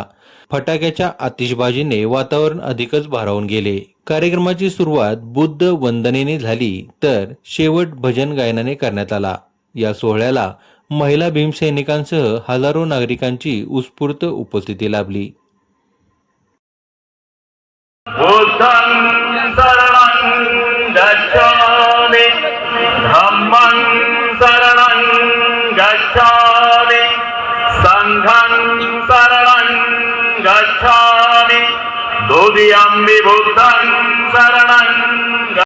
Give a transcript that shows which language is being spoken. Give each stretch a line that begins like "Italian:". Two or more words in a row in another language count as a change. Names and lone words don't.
Marathi: फटाक्याच्या आतिषबाजीने वातावरण अधिकच भारावून गेले. कार्यक्रमाची सुरुवात बुद्ध वंदनेने झाली तर शेवट भजन गायनाने करण्यात आला. या सोहळ्याला महिला भीमसैनिकांसह हजारो नागरिकांची उत्स्फूर्त उपस्थिती लाभली.
Pali: गच्छामि धम्मं शरणं गच्छामि संघं शरणं गच्छामि द्वितीयं बुद्धं शरणं